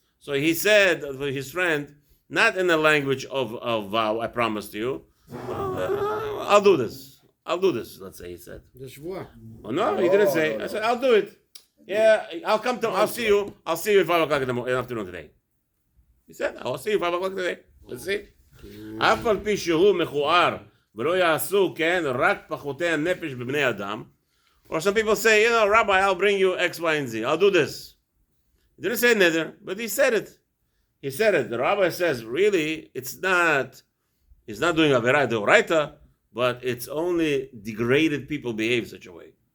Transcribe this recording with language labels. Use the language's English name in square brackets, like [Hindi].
[English] So he said to his friend, not in the language of vow, I promised you. I'll do this. Let's say he said. The Shvuah. Oh no, he didn't say. I said, I'll do it. Yeah, I'll see you at 5 o'clock in the afternoon today. He said, I'll see you 5 o'clock today. Let's see. [Hebrew] אף על פי שהוא מכוער ולא יעשו כן רק פחותי הנפש בבני אדם. [English] Or some people say, Rabbi, I'll bring you X, Y, and Z. I'll do this. He didn't say neither, but he said it. He said it. The rabbi says, really, he's not doing Averah Deoraita, but it's only degraded people behave such a way.